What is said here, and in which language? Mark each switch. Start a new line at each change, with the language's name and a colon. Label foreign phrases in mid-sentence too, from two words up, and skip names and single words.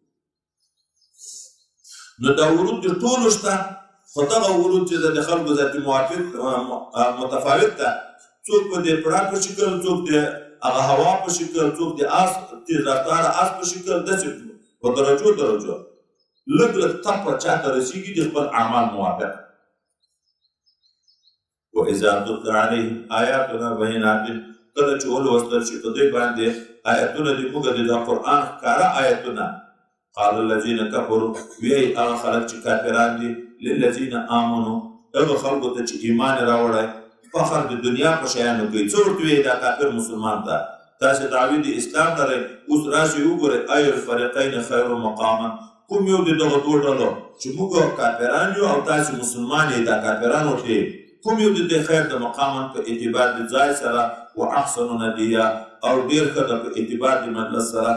Pashto: نو دا ورود د ټولو شته، خو دغه ورود چې د خلکو ذاتي متفاوت ده. څوک په دې پړه په شکل، څوک د هغه هوا په شکل، څوک د آس تیز رفتاره آس په شکل، داسې په درجو لږ لږ تپه چاته رسېږي د خپل اعمال موافق.
Arabic: وإذا تتلى عليهم آياتنا بينات،
Pashto: کله چې ولوستل شي په دوی باندې آیتونه د موږ د قرآن ښکاره آیتونه،
Arabic: قال الذين كفروا،
Pashto: وایي هغه خلک چې کافران دي،
Arabic: للذین آمنوا،
Pashto: هغه خلکو ته چې ایمان یې راوړی، فخر د دنیا په شیانو کوي. څه ورته وایي دا کافر مسلمان ته؟ تاسې دعوې د اسلام لرئ، اوس راشئ وګورئ
Arabic: ای الفریقین خیر مقاما،
Pashto: کوم یو د دغه دوه ډلو چې موږ کافران یو او تاسې مسلمان یې، دا کافران ورته کوم یو د دې خیر د مقاما په اعتبار د ځای سره،
Arabic: و احسن ندیه،
Pashto: او ډېر ښه ده په اعتبار د مجلس سره.